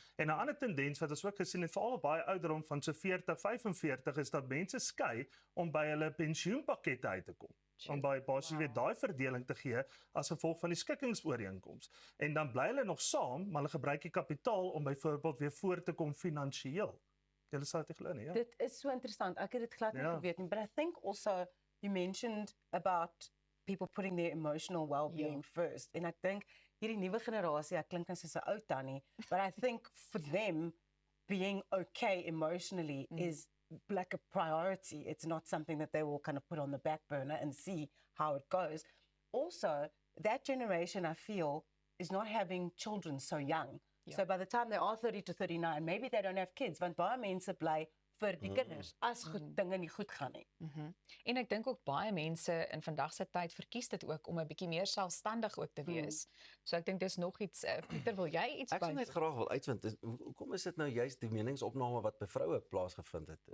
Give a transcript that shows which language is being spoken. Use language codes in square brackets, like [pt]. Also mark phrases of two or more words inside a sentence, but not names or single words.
[af] En 'n ander tendens wat ons ook gesien het, veral baie ouderdom van so 40, 45 is dat mense skei om by hulle pensioenpakkette uit te kom. Om by basies weer daai verdeling te gee as gevolg van die skikkingsooreenkoms. En dan bly hulle nog saam, maar hulle gebruik die kapitaal om byvoorbeeld weer voor te kom finansiëel. Julle sou dit glo nie, ja. Dit is so interessant. Ek het dit glad nie Ja. geweet nie, [en] but I think also you mentioned about people putting their emotional well-being first. [af] En ek dink hierdie nuwe generasie, ek klink nou soos 'n ou tannie, [en] but I think for them being okay emotionally is like a priority. It's not something that they will kind of put on the back burner and see how it goes. Also, that generation I feel is not having children so young. So by the time they are 30 to 39, maybe they don't have kids, [af] want baie mense bly vir die kinders as goed dinge nie goed gaan nie. En ek dink ook baie mense in vandag se tyd verkies dit ook om 'n bietjie meer selfstandig ook te wees. So ek dink dis nog iets Pieter, wil jy iets Ek sou net graag wil uitvind, hoekom is dit nou juist die meningsopname wat by vroue plaasgevind het?